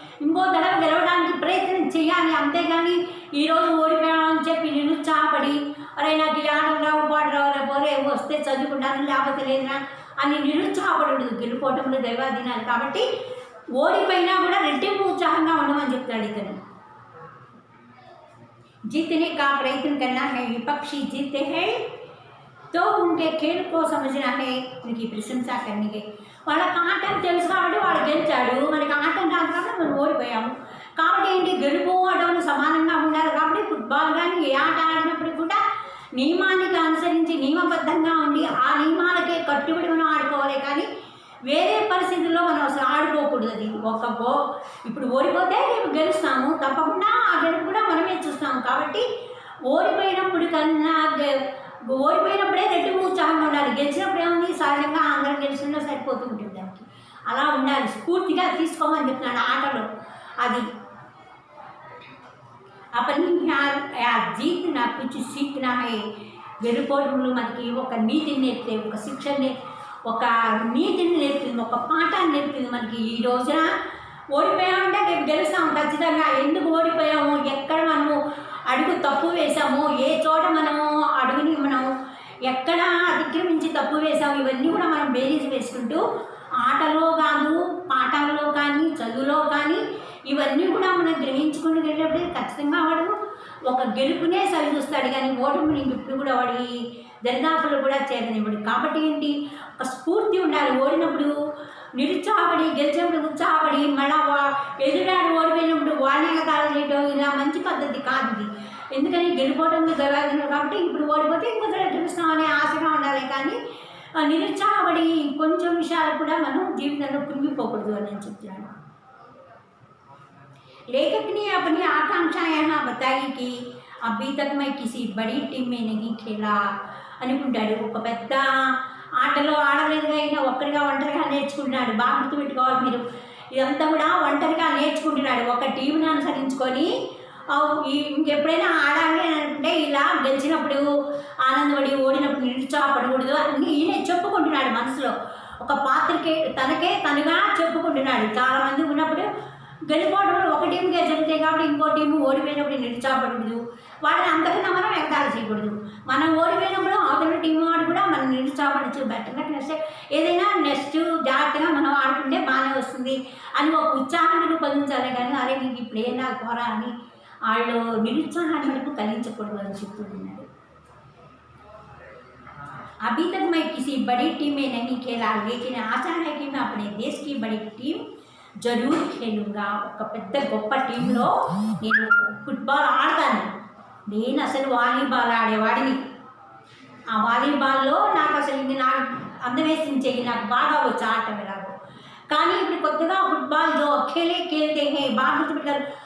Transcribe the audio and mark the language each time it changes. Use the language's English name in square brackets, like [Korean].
[Telugu] ఇంకో తడవ గెలవడానికి ప్రయత్నం చేయాలి. అంతేగాని ఈరోజు ఓడిపోయామని చెప్పి నిరుత్సాహపడి అరే నాకు ఈ ఆటలు రావు పాట రావు పోరే వస్తే చదువుకుంటాను లేకపోతే లేదురా అని నిరుత్సాహపడదు. గెలుపోవటంలో దైవాధీనాలు కాబట్టి ఓడిపోయినా కూడా రెట్టింపు ఉత్సాహంగా ఉండమని చెప్తాడు ఇతను. [Hindi] जीतने का प्रयत्न करना है, विपक्षी जीतते हैं तो उनके खेल को समझना है, उनकी प्रशंसा करनी है. [Telugu] వాళ్ళకి ఆటం తెలుసు కాబట్టి వాడు గెలిచాడు, మనకి ఆటం రాదు కాబట్టి మనం ఓడిపోయాము. కాబట్టి ఏంటి, గెలుపు ఓటములు సమానంగా ఉండాలి. కాబట్టి ఫుట్బాల్ కానీ ఏ ఆట ఆడినప్పుడు కూడా నియమానికి అనుసరించి నియమబద్ధంగా ఉండి ఆ నియమాలకే కట్టుబడి మనం ఆడుకోవాలి. కానీ వేరే పరిస్థితుల్లో మనం అసలు ఆడుకోకూడదు. అది ఇప్పుడు ఓడిపోతే రేపు గెలుస్తాము, తప్పకుండా ఆ గెలుపు కూడా మనమే చూస్తాము. కాబట్టి ఓడిపోయినప్పుడు కన్నా ఓడిపోయినప్పుడే రెట్టింపు ఉత్సాహంగా ఉండాలి. గెలిచినప్పుడు ఏముంది, సహజంగా అందరం గెలిచినా సరిపోతూ ఉంటుంది. దానికి అలా ఉండాలి, స్ఫూర్తిగా తీసుకోమని చెప్తున్నాడు ఆటలో. అది [Hindi] अपनी జీతనా कुछ सीखना है. [Telugu] గెలుపోవడంలో మనకి ఒక నీతిని నేర్పితే, ఒక శిక్షణ, ఒక నీతిని నేర్పుతుంది, ఒక పాఠాన్ని నేర్పుతుంది మనకి. ఈ రోజున ఓడిపోయామంటే రేపు గెలుస్తాము ఖచ్చితంగా. ఎందుకు ఓడిపోయాము, ఎక్కడ మనము అడుగు తప్పు వేసాము, ఏ చోట మనము అడుగుని మనం ఎక్కడ అతిక్రమించి తప్పు వేసాము, ఇవన్నీ కూడా మనం బేరీజ్ వేసుకుంటూ ఆటలో కాదు, పాఠాలలో కానీ, చదువులో కానీ ఇవన్నీ కూడా మనం గ్రహించుకుని వెళ్ళేటప్పుడు ఖచ్చితంగా వాడు ఒక గెలుపునే సరిచూస్తాడు. కానీ ఓటమిని ఇప్పుడు కూడా వాడి దరిదాపులు కూడా చేరనివ్వడు. కాబట్టి ఏంటి, ఒక స్ఫూర్తి ఉండాలి. ఓడినప్పుడు నిరుత్సాహపడి, గెలిచినప్పుడు ఉత్సాహపడి, మళ్ళా ఎదురాడు ఓడిపోయినప్పుడు వాణ్యగతాలు చేయడం ఇలా మంచి పద్ధతి కాదు ఇది. ఎందుకని గెలిపోవడంలో జరగాలి కాబట్టి ఇప్పుడు ఓడిపోతే ఇంకొకరు గెలుస్తామనే ఆశగా ఉండాలి. కానీ నిరుత్సాహపడి కొంచెం విషయాలు కూడా మనం జీవితంలో కృంగిపోకూడదు అని నేను చెప్తున్నాను. [Hindi] लेखक ने अपनी आकांक्षा यहाँ बताई कि अभी तक मैं किसी बड़ी टीम में नहीं खेला [Telugu] అనుకుంటాడు. ఒక పెద్ద ఆటలో ఆడలేదుగా, అయినా ఒక్కరిగా ఒంటరిగా నేర్చుకుంటున్నాడు. బాగా గుర్తుపెట్టుకోవాలి మీరు, ఇదంతా కూడా ఒంటరిగా నేర్చుకుంటున్నాడు. ఒక టీంని అనుసరించుకొని ఇంకెప్పుడైనా ఆడాలి అని అనుకుంటే ఇలా గెలిచినప్పుడు ఆనందపడి, ఓడినప్పుడు నిరుత్సాహపడకూడదు అని ఈయన చెప్పుకుంటున్నాడు మనసులో. ఒక పాత్రకే తనగా చెప్పుకుంటున్నాడు. చాలామంది ఉన్నప్పుడు గెలిపోవడంలో ఒక టీంకే జరుగుతాయి కాబట్టి ఇంకో టీము ఓడిపోయినప్పుడు నిరుత్సాహపడకూడదు, వాళ్ళని అంతకన్నా మనం ఎగతాళి చేయకూడదు. మనం ఓడిపోయినప్పుడు అవతల టీం వాడు కూడా మనం నిరుత్సాహపడచ్చు. బెటర్గా నెక్స్ట్ ఏదైనా జాగ్రత్తగా మనం ఆడుకుంటే బాగానే వస్తుంది అని ఒక ఉత్సాహాన్ని రూపొందించాలి. కానీ అరే నీకు ఇప్పుడు ఏనా పోరా అని వాళ్ళు నిరుత్సాహాన్ని మనకు కలిగించకూడదు అని చెప్తున్నాడు. [Hindi] अभी तक मैं किसी बड़ी टीम में नहीं खेला, लेकिन आशा है कि मैं अपने देश की बड़ी टीम जरूर खेलूँगा. [Telugu] ఒక పెద్ద గొప్ప టీంలో నేను ఫుట్బాల్ ఆడతాను. నేను అసలు వాలీబాల్ ఆడేవాడిని. ఆ వాలీబాల్లో నాకు అసలు ఇది నాకు అందవేసించేది, నాకు బాగా వచ్చి ఆడటం ఎలాగో. కానీ ఇప్పుడు కొత్తగా ఫుట్బాల్ [Hindi] జో खेलते हैं [Telugu] బాగా గుర్తుపెట్టారు.